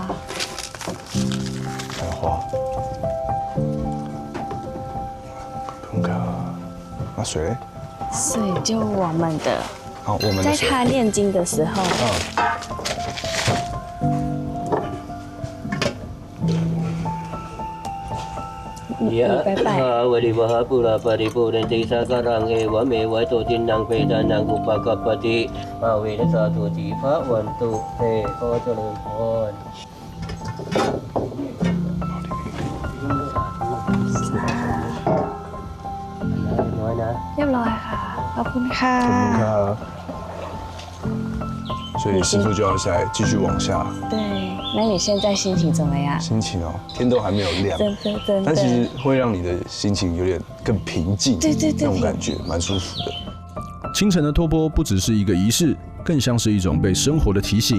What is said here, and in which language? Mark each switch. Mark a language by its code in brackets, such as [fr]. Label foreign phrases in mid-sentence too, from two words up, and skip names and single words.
[zh] 还有花。punka，那水嘞？水就我们的。好，我们的水。在他念经的时候。拜拜。 [pi] วริวหาปุระปริปุเรนติสาการังเอวเมวัยโตตินังเปตานังอุปกัปปติมาเวนัสสาตุติภะวันตุเต [th] ขอเจริญพรน้อยนะ เรียบร้อยค่ะขอบคุณค่ะ ขอบคุณครับ [zh] 所以师傅就要再继续往下。对，那你现在心情怎么样？心情哦，天都还没有亮，真的。但其实会让你的心情有点更平静，对，那种感觉蛮舒服的。清晨的托钵不只是一个仪式，更像是一种被生活的提醒。